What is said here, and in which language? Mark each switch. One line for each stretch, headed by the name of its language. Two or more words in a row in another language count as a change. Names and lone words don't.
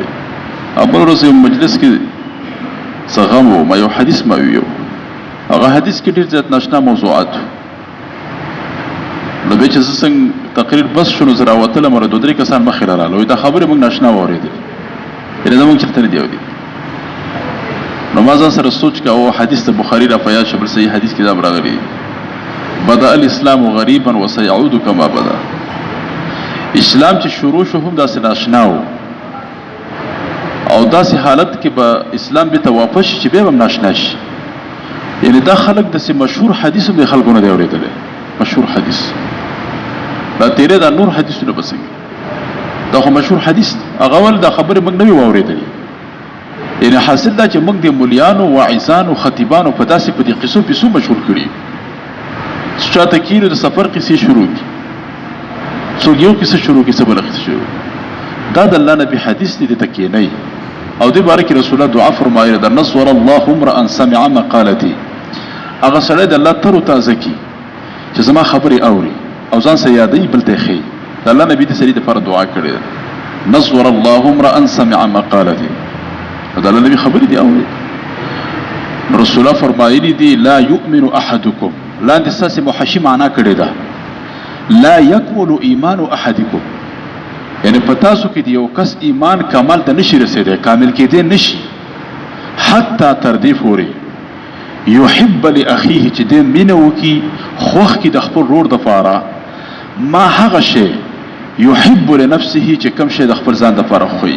Pashto: بل ورځ یو مجلس کې څه غم و، ما یو حدیث ما ویو، هغه حدیث کې ډېر زیات ناشنا موضوعات و. نو بیا چې زه څنګه تقریر بس شو نو زه راوتلم او دوه درې کسان مخې را راغله، وایي دا خبرې موږ ناشنا واورېدلې، یعنې زموږ چېرته نه دي اورېدلې. نو ما ځان سره سوچ کوه حدیث د بخاري را په یاد شو، بل صحیح حدیث کې دا راغلی
Arabic: بدأ الاسلام غریبا وسيعود كما بدا.
Pashto: اسلام چې شروع شو هم داسې ناشنا و او داسې حالت کې به اسلام بیرته واپس شي چې بیا به هم ناشنا شي. یعنې دا خلک داسې مشهور حدیث هم د خلکو نه دی اورېدلی، مشهور حدیث دا تیرې دا نور حدیثونه به څنګه، دا خو مشهور حدیث هغه ول دا خبرې موږ نه وي واورېدلې. یعنې حاصل دا چې موږ د مولیانو واعظانو خطیبانو په داسې په دې قصو پیسو مشهور کړي، چاته کېنو د سفر قصې شروع کړي، څوک یو قصه شروع کړي، څه بله قصه شروع کړي. دا د الله نبي حدیث دی، دې ته کښېنئ او دې باره کې رسول الله دعا فرمایله ده
Arabic: نصور الله امرأ سمع مقالتي،
Pashto: هغه سړی د الله تر و تازه کړي چې زما خبرې اوري او ځان سره یادوي بل ته یې ښیي. د الله نبي دې سړي دپاره دعا کړې ده
Arabic: نصور الله امرأ سمع مقالتي،
Pashto: د الله نبي خبرې دې اوري. رسول الله فرمایلی دي
Arabic: لا یؤمن احدکم،
Pashto: لاندې ستاسې محشي معنا کړې ده
Arabic: لا یکمل ایمان احدکم،
Pashto: یعنې په تاسو کې د یو کس ایمان کمال ته نشي رسېدی، کامل کېدی نشي حتی تر دې پورې
Arabic: یحب لاخیه
Pashto: چې دې مینه وکړي خوښ کړي د خپل ورور دپاره ما هغه شی
Arabic: یحب لنفسه
Pashto: چې کوم شی د خپل ځان دپاره خوښوي.